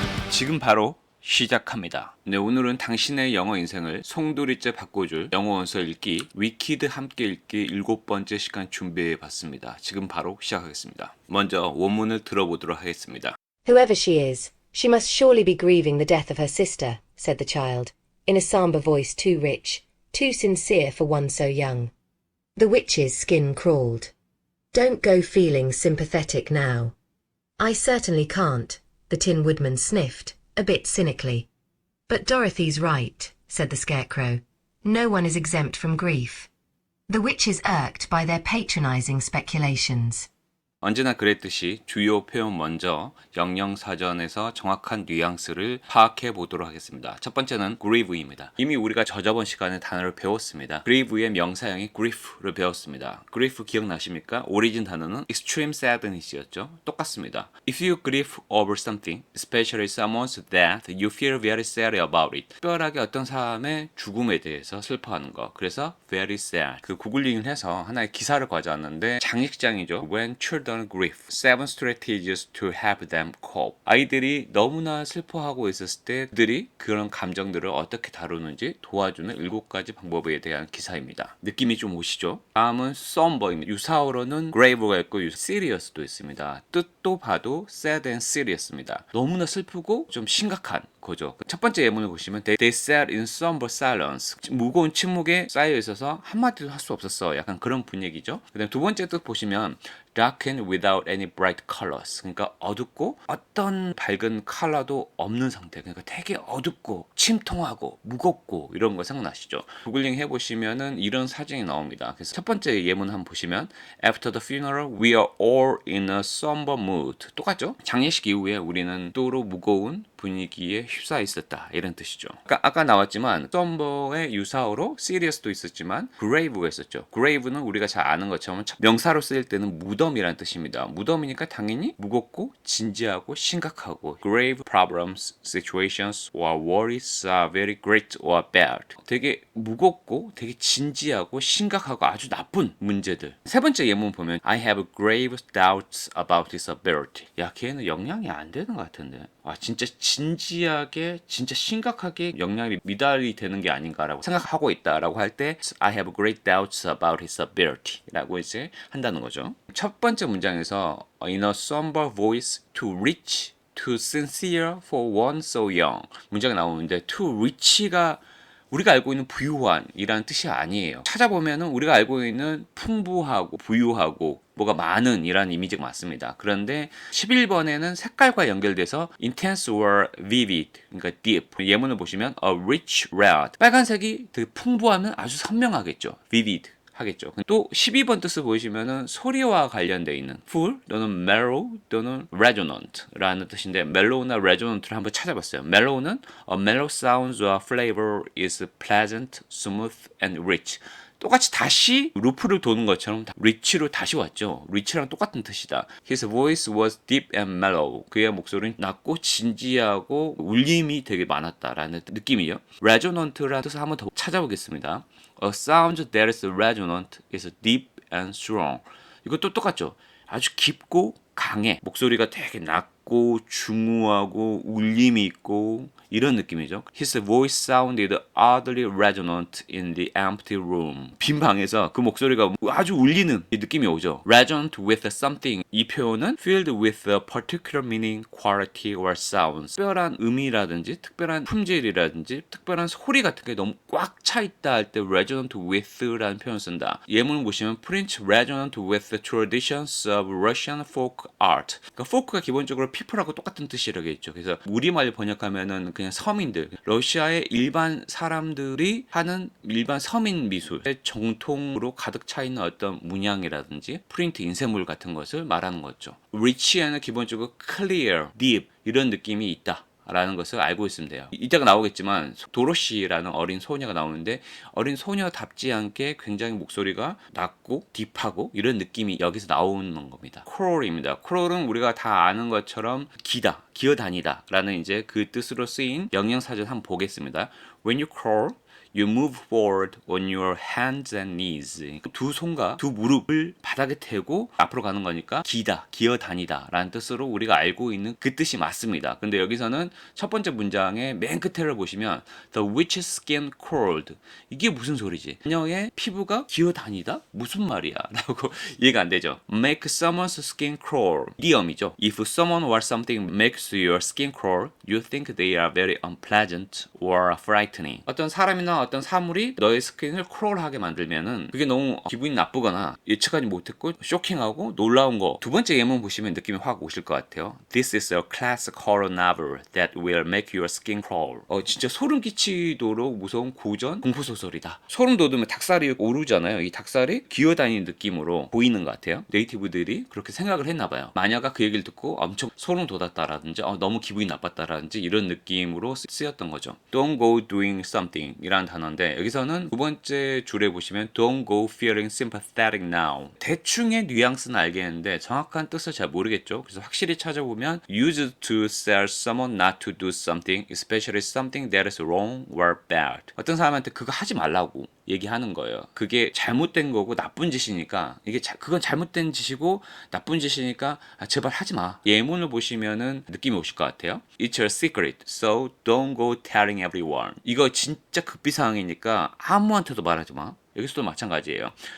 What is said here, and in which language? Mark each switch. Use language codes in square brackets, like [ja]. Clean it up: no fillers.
[ko] 지금 바로 시작합니다. 네, 오늘은 당신의 영어 인생을 송두리째 바꿔줄 영어 원서 읽기 위키드 함께 읽기 7번째 시간 준비해 봤습니다. 지금 바로 시작하겠습니다. 먼저 원문을 들어보도록 하겠습니다. [en] Whoever she is, she must surely be grieving the death of her sister, said the child, in a sombre voice too rich, too sincere for one so young. The witch's skin crawled. Don't go feeling sympathetic now. I certainly can't, the Tin Woodman sniffed, a bit cynically. But Dorothy's right, said the Scarecrow. No one is exempt from grief. The witch is irked by their patronizing speculations. [ko] 언제나 그랬듯이 주요 표현 먼저 영영사전에서 정확한 뉘앙스를 파악해 보도록 하겠습니다. 첫 번째는 grieve입니다. 이미 우리가 저저번 시간에 단어를 배웠습니다. grieve의 명사형이 grief를 배웠습니다. grief 기억나십니까? 오리진 단어는 [en] extreme sadness [ko] 였죠. 똑같습니다. [en] If you grieve over something, especially someone's death, you feel very sad about it. [ko] 특별하게 어떤 사람의 죽음에 대해서 슬퍼하는 거. 그래서 [en] very sad. [ko] 그 구글링을 해서 하나의 기사를 가져왔는데 장식장이죠. [en] When children grief, 7 strategies to help them cope. [ko] 아이들이 너무나 슬퍼하고 있었을 때 그들이 그런 감정들을 어떻게 다루는지 도와주는 7가지 방법에 대한 기사입니다. 느낌이 좀 오시죠? 다음은 somber입니다. 유사어로는 grave가 있고 serious도 있습니다. 뜻도 봐도 [en] sad and serious [ko] 입니다. 너무나 슬프고 좀 심각한 거죠. 첫 번째 예문을 보시면 [en] They sat in somber silence. [ko] 무거운 침묵에 쌓여 있어서 한마디도 할 수 없었어. 약간 그런 분위기죠. 그 다음 두 번째 뜻 보시면 [en] darkened without any bright colors. [ko] 그러니까 어둡고 어떤 밝은 컬러도 없는 상태. 그러니까 되게 어둡고 침통하고 무겁고 이런 거 생각나시죠? 구글링 해보시면은 이런 사진이 나옵니다. 그래서 첫 번째 예문 한번 보시면 [en] After the funeral, we are all in a somber mood. [ko] 똑같죠? 장례식 이후에 우리는 또로 무거운 분위기에 휩싸여 있었다 이런 뜻이죠. 아까 나왔지만 somber의 유사어로 serious도 있었지만 grave가 있었죠. grave는 우리가 잘 아는 것처럼 명사로 쓰일 때는 무덤이라는 뜻입니다. 무덤이니까 당연히 무겁고 진지하고 심각하고 [en] grave problems, situations or worries are very great or bad. [ko] 되게 무겁고 되게 진지하고 심각하고 아주 나쁜 문제들. 세 번째 예문 보면 [en] I have grave doubts about his ability. [ko] 야, 걔는 역량이 안 되는 것 같은데. 아, 진짜 진지하게 진짜 심각하게 역량이 미달이 되는 게 아닌가라고 생각하고 있다라고 할 때 [en] I have great doubts about his ability [ko] 라고 이제 한다는 거죠. 첫 번째 문장에서 [en] in a somber voice too rich, too sincere for one so young [ko] 문장이 나오는데 too rich가 우리가 알고 있는 부유한이라는 뜻이 아니에요. 찾아보면은 우리가 알고 있는 풍부하고 부유하고 뭐가 많은 이라는 이미지가 맞습니다. 그런데 11번에는 색깔과 연결돼서 [en] intense or vivid, [ko] 그러니까 deep. 예문을 보시면 [en] a rich red. [ko] 빨간색이 되게 풍부하면 아주 선명하겠죠. vivid. 하겠죠. 또 12번 뜻을 보시면은 소리와 관련되어 있는 full 또는 mellow 또는 resonant라는 뜻인데 mellow나 resonant를 한번 찾아봤어요. [en] mellow는 a mellow sound or flavor is pleasant, smooth and rich. [ko] 똑같이 다시 루프를 도는 것처럼 rich로 다시 왔죠. rich랑 똑같은 뜻이다. [en] His voice was deep and mellow. [ko] 그의 목소리는 낮고 진지하고 울림이 되게 많았다라는 느낌이죠. resonant라는 뜻을 한번 더 찾아보겠습니다. [en] A sound that is resonant is deep and strong. [ko] 이것도 똑같죠. 아주 깊고 강해. 목소리가 되게 낮고 중후하고 울림이 있고 이런 느낌이죠. [en] His voice sounded oddly resonant in the empty room. [ko] 빈 방에서 그 목소리가 아주 울리는 느낌이 오죠. [en] Resonant with something. [ko] 이 표현은 [en] filled with a particular meaning, quality or sounds. [ko] 특별한 의미라든지 특별한 품질이라든지 특별한 소리 같은 게 너무 꽉 차 있다 할 때 resonant with라는 표현을 쓴다. 예문을 보시면 [en] Prince resonant with the traditions of Russian folk art. [ko] 그러니까 folk가 기본적으로 people하고 똑같은 뜻이라고 했죠. 그래서 우리말로 번역하면은 그냥 서민들, 러시아의 일반 사람들이 하는 일반 서민 미술의 정통으로 가득 차 있는 어떤 문양이라든지 프린트 인쇄물 같은 것을 말하는 거죠. rich에는 기본적으로 clear, deep 이런 느낌이 있다 라는 것을 알고 있으면 돼요. 이따가 나오겠지만 도로시라는 어린 소녀가 나오는데 어린 소녀답지 않게 굉장히 목소리가 낮고 딥하고 이런 느낌이 여기서 나오는 겁니다. crawl입니다. crawl은 우리가 다 아는 것처럼 기다, 기어다니다 라는 이제 그 뜻으로 쓰인 영양사전 한번 보겠습니다. [en] When you crawl, you move forward on your hands and knees. [ko] 두 손과 두 무릎을 바닥에 대고 앞으로 가는 거니까 기다, 기어다니다 라는 뜻으로 우리가 알고 있는 그 뜻이 맞습니다. 근데 여기서는 첫 번째 문장의 맨 끝에를 보시면 [en] The witch's skin crawled. [ko] 이게 무슨 소리지? 그녀의 피부가 기어다니다? 무슨 말이야? 라고 이해가 안 되죠. [en] Make someone's skin crawl. [ko] 이디엄이죠. [en] If someone or something makes your skin crawl, you think they are very unpleasant or frightening. [ko] 어떤 사람이나 어떤 사물이 너의 스킨을 크롤하게 만들면은 그게 너무 기분이 나쁘거나 예측하지 못했고 쇼킹하고 놀라운 거. 두 번째 예문 보시면 느낌이 확 오실 것 같아요. [en] This is a classic horror novel that will make your skin crawl. [ko] 진짜 소름 끼치도록 무서운 고전 공포소설이다. 소름 돋으면 닭살이 오르잖아요. 이 닭살이 기어다니는 느낌으로 보이는 것 같아요. 네이티브들이 그렇게 생각을 했나 봐요. 마녀가 그 얘기를 듣고 엄청 소름 돋았다라든지 너무 기분이 나빴다라든지 이런 느낌으로 쓰였던 거죠. [en] Don't go doing something [ko] 이라는 단어인데 여기서는 두 번째 줄에 보시면 [en] Don't go feeling sympathetic now. [ko] 대충의 뉘앙스는 알겠는데 정확한 뜻을 잘 모르겠죠. 그래서 확실히 찾아보면 [en] Used to tell someone not to do something, especially something that is wrong or bad. [ko] 어떤 사람한테 그거 하지 말라고 얘기하는 거예요. 그게 잘못된 거고 나쁜 짓이니까 그건 잘못된 짓이고 나쁜 짓이니까 제발 하지 마. 예문을 보시면은 느낌이 오실 것 같아요. [en] It's a secret, so don't go telling everyone. [ko] 이거 진짜 급비 상황이니까 아무한테도 말하지 마. 여기서도 마찬가지예요.